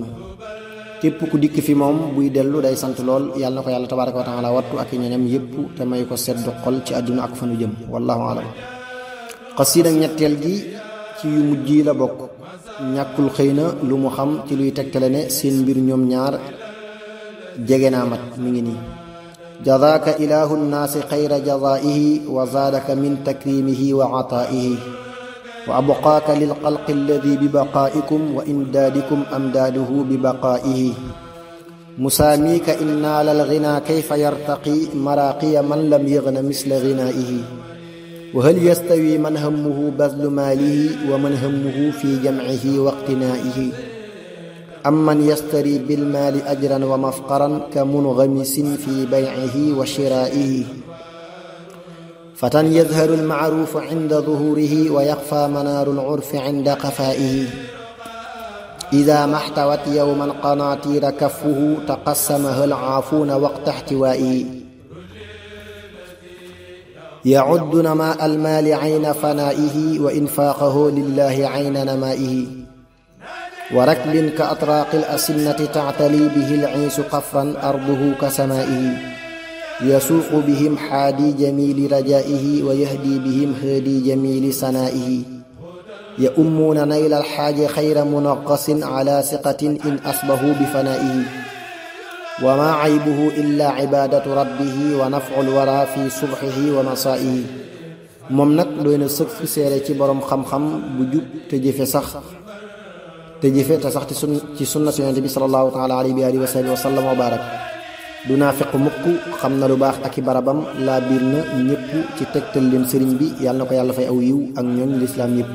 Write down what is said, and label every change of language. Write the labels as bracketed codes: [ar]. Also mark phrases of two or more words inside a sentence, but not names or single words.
[wo] képp ku dikk fi moom buy dellu day sant lool yàlla na ko yàlla [ar] تبارك و تعالى [wo] wattu ak ñoñam yépp te may ko sedd xol ci àdduna ak fanu jëm [ar] والله أعلم. [wo] xasiida ñetteel gi ci yu mujj yi la bokk ñàkkul xëy na lu mu xam ci luy tegtale ne seen mbir ñoom ñaar jege naa mat mi ngi nii. [ar] جزاك إله الناس خير جزائه و زادك من تكريمه و عطائه و أبقاك للخلق الذي ب بقائكم و إمدادكم إمداده ب بقائه مساميك إن نال الغنى كيف يرتقي مراقي من لم يغن مثل غنائه و هل يستوي من همه بذل ماله و من همه في جمعه و اقتنائه أم من يشتري بالمال أجرا و مفخرا ك منغمس في بيعه و شرائه فتى يظهر المعروف عند ظهوره و يخفى منار العرف عند قفائه إذا ما احتوت يوما قناطير كفه تقسمها العافون وقت احتوائه يعد نماء المال عين فنائه و إنفاقه لله عين نمائه و ركب ك أطراق الأسنة تعتلي به العيس قفرا أرضه ك سمائه يسوق بهم حادي جميل رجائه و يهدي بهم هادي جميل سنائه يؤمون نيل الحاج خير منقص على ثقة إن أصبحوا بفنائه وما عيبه إلا عبادة ربه ونفع الورى في صبحه ومسائه [wo] moom nag doy na sëkk seere ci boroom xam-xam bu jub te jëfe te sax ci sunna su Yonent bi [ar] صلى الله تعالى عليه و صحبه و سلم و بارك [wo] du naafiq mukk xam na lu baax ak i barabam laa biir na ñëpp ci tegtal leen sëriñ bi yàlla na ko yàlla fay aw yiw ak ñooñ lislaam yëpp.